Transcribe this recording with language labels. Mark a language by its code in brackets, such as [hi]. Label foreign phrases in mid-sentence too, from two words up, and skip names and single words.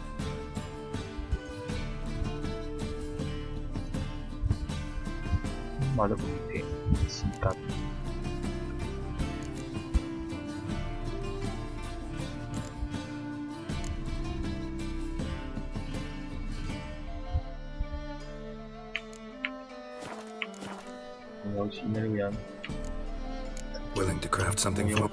[yue] 買得咁平，時間。咁有錢嘅呢個人， [en] Willing to craft [yue] 仲 [en] something [yue] 要 [en] for